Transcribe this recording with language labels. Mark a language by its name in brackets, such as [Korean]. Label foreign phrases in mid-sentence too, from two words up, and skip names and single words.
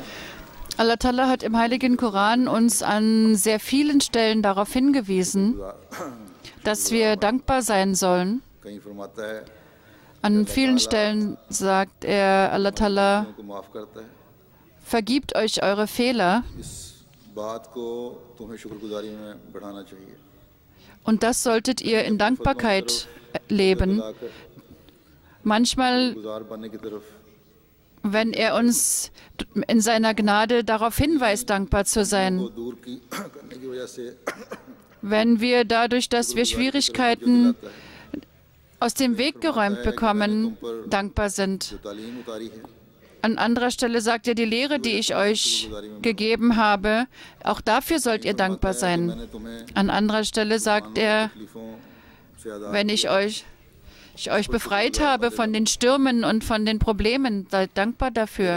[German] Allah Ta'ala hat im Heiligen Koran uns an sehr vielen Stellen darauf hingewiesen, dass wir dankbar sein sollen. [Urdu] کہیں فرماتا ہے [German] An vielen Stellen sagt er, Allah Ta'ala, [Urdu] ان کو معاف کرتا ہے, [German] vergibt euch eure Fehler. [Urdu] اس بات کو تمہیں شکرگزاری میں بڑھانا چاہیے, [German] Und das solltet ihr in Dankbarkeit leben. [Urdu] खुदाकर [German] Manchmal, [Urdu] گزار بننے کی طرف [German] wenn er uns in seiner Gnade darauf hinweist, dankbar zu [Urdu] को [German] sein. [Urdu] دور کی کرنے کی وجہ سے [German] Wenn wir dadurch, dass wir Schwierigkeiten aus dem Weg geräumt bekommen, dankbar sind. [Urdu] جو تعلیم اتاری ہے [German] An anderer Stelle sagt er, die Lehre, die ich euch gegeben habe, auch dafür sollt ihr dankbar sein. [Urdu] میں نے تمہیں [German] An anderer Stelle sagt er, [Urdu] تکلیفوں سے آزاد [German] wenn ich euch befreit habe von den Stürmen und von den Problemen, seid dankbar dafür.